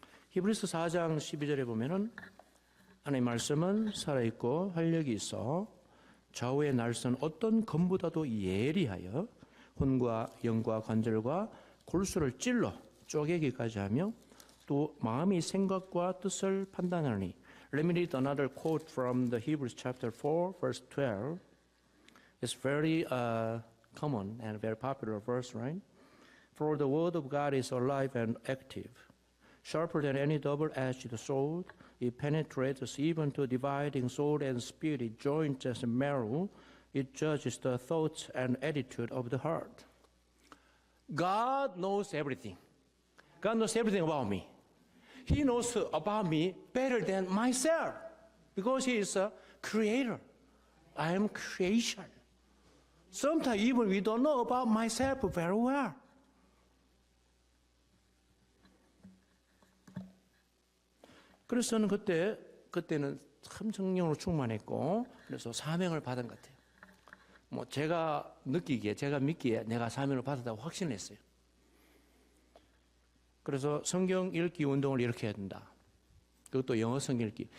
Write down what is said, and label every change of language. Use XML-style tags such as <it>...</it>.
<ko>히브리서 4장 12절에 보면은 하나님의 말씀은 살아있고 활력이 있어 좌우의 날선 어떤 검보다도 예리하여 혼과 영과 관절과 골수를 찔러 쪼개기까지 하며 또 마음의 생각과 뜻을 판단하니.</ko> <en>Let me read another quote from the Hebrews chapter 4 verse 12. It's very common and very popular verse, right? For the word of God is alive and active, sharper than any double-edged sword. It penetrates even to dividing soul and spirit, joints and marrow. It judges the thoughts and attitude of the heart. God knows everything. God knows everything about me. He knows about me better than myself because He is a creator. I am creation. Sometimes even we don't know about myself very well.</en> <ko>그래서 저는 그때는 참 성령으로 충만했고 그래서 사명을 받은 것 같아요. 뭐 제가 믿기에 내가 사명을 받았다고 확신했어요. 그래서 성경 읽기 운동을 이렇게 해야 된다. 그것도 영어 성경 읽기.</ko>